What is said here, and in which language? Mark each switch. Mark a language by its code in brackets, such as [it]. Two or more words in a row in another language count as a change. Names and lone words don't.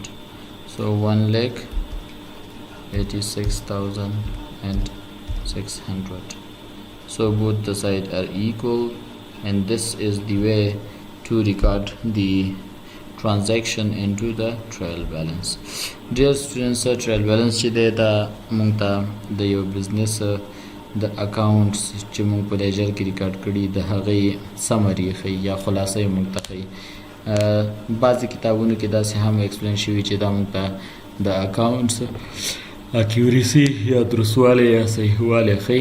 [en] So 1,86,600. So both the sides are equal, and this is the way to record the transaction into the trial balance. Dear students, trial balance [ps] چې دی دا موږ ته د یو بزنس د اکاونټس چې موږ په لیجر کې ریکارډ کړي د هغې سمري ښیي یا خلاصه یې موږ ته ښیي. بعضې کتابونو کې داسې هم ایکسپلین شوي چې دا موږ ته د [en] accounts accuracy [ps] یا درستوالی یا صحیحوالی ښیي.